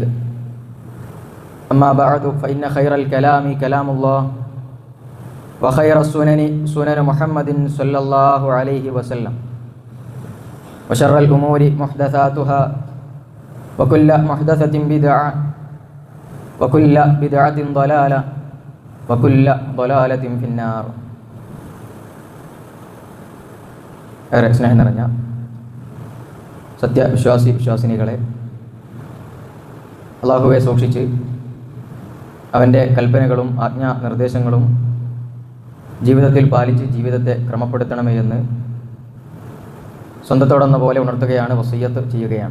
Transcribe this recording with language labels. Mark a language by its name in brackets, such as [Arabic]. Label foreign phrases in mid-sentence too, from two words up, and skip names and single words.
[Arabic] أما بعد فإن خير الكلام كلام الله وخير السنن سنن محمد صلى الله عليه وسلم وشر الأمور محدثاتها وكل محدثة بدعة وكل بدعة ضلالة وكل ضلالة في النار. [Malayalam] ഏറെ സ്നേഹം നിറഞ്ഞ വിശ്വാസിനികളെ, അള്ളാഹുവെ സൂക്ഷിച്ച് അവൻ്റെ കൽപ്പനകളും ആജ്ഞാ നിർദ്ദേശങ്ങളും ജീവിതത്തിൽ പാലിച്ച് ജീവിതത്തെ ക്രമപ്പെടുത്തണമേ എന്ന് സ്വന്തത്തോടെന്ന പോലെ ഉണർത്തുകയാണ്, വസിയ്യത്ത് ചെയ്യുകയാണ്.